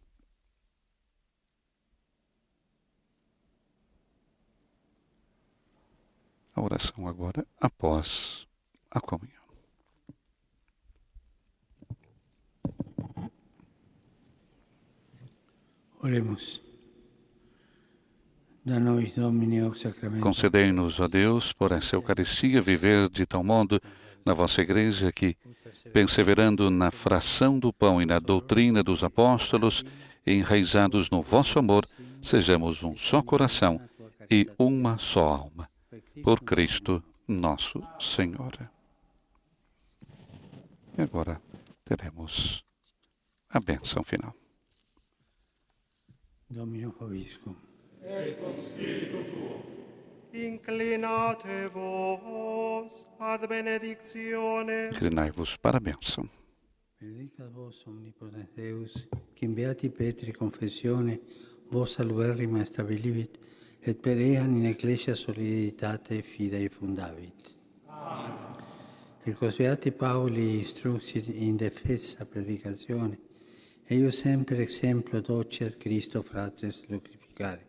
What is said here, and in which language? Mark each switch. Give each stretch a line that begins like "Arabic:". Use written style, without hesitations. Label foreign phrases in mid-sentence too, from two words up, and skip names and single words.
Portuguese: A oração agora após a comunhão. Oremos.
Latin: Da nobis Domine hoc sacramento.
Portuguese: Concedei-nos, ó Deus, por essa Eucaristia, viver de tal modo na vossa Igreja que, perseverando na fração do pão e na doutrina dos apóstolos, enraizados no vosso amor, sejamos um só coração e uma só alma. Por Cristo nosso Senhor. E agora teremos a bênção final.
Latin: Domino vobiscum. Inclinate vos ad benedictione.
Portuguese: Inclinai-vos para a bênção.
Latin: Benedicat vos omnipotens Deus, qui in beati Petri confessione vos saluberrima stabilivit, et per eam in ecclesia soliditate fidei fundavit. Amen. Et quos beati Pauli instruxit in defensa predicatione, eius semper exemplo docet Christo fratres lucificare.